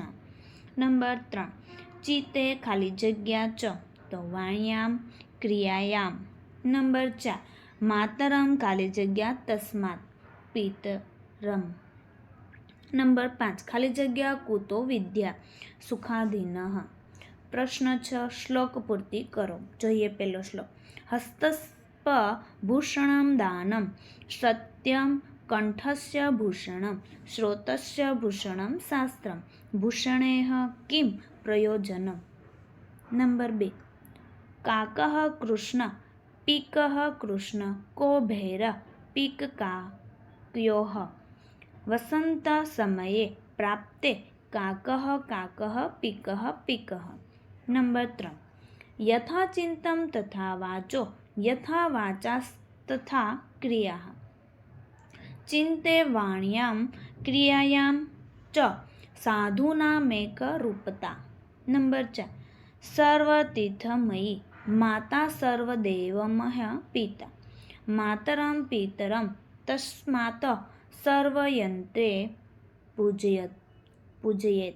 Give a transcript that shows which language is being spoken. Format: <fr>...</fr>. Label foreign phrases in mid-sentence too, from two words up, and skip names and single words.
<sa>नंबर 3 चिते</sa> <gu>ખાલી જગ્યા</gu> <sa>च तो वाण्याम क्रियायाम। नंबर 4 मातरम</sa> <gu>ખાલી જગ્યા</gu> <sa>तस्मात् पितरम। नंबर 5</sa> <gu>ખાલી જગ્યા</gu> <sa>कुतो विद्या सुखाधीनः।</sa> <gu>પ્રશ્ન 6 શ્લોક પૂર્તિ કરો। જોઈએ પહેલો શ્લોક</gu> <sa>હસ્તસ્પ ભૂષણમ દાનમ સત્યમ કંઠસ્ય ભૂષણમ શ્રોતસ્ય ભૂષણમ શાસ્ત્રમ ભૂષણેઃ કિમ પ્રયોજનમ। નંબર 2 કાકઃ કૃષ્ણ પીકઃ કૃષ્ણ को ભૈરः પીકકાક્યોઃ વસંત સમયે પ્રાપ્તે કાકઃ કાકઃ પીકઃ પીકઃ। नंबर 3 यथा चिन्तं तथा वाचो यथा वाचास्तथा क्रियाः चिन्ते वाण्यां क्रियायां च साधूनामेकरूपता। नंबर 4 सर्वतीर्थमयी माता सर्वदेवमः पिता मातरं पितरं तस्मात् सर्वयन्त्रे पूजयेत्।</sa>